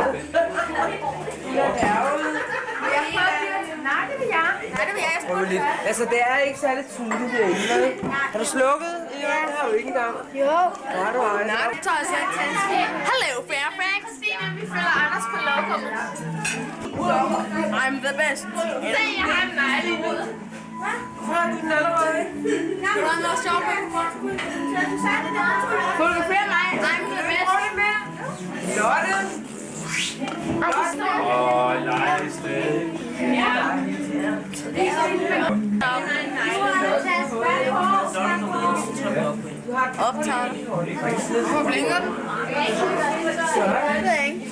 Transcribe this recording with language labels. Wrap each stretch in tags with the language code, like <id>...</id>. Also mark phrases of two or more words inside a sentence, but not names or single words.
<da>Det er ærget. Nej, det vil jeg. Nej, det vil jeg. Prøv lidt. Altså, det er ikke særlig tydeligt derinde, vel? Har du slukket? Ja. Det har du ikke engang. Jo. Det har du ej. Nej, vi tager os en Hello, Fairfax. Christine, vi følger Anders på lokummet.</da> <en>I'm the best.</en> <da>Se, jeg har en negle i hovedet. Hvorfor har du den allerede? Jeg har noget shopping. Fotografer mig.</da> <en>I'm the best.</en> <da>Lotte! Optager den. Hvor blinker den? Det ved jeg ikke.</da>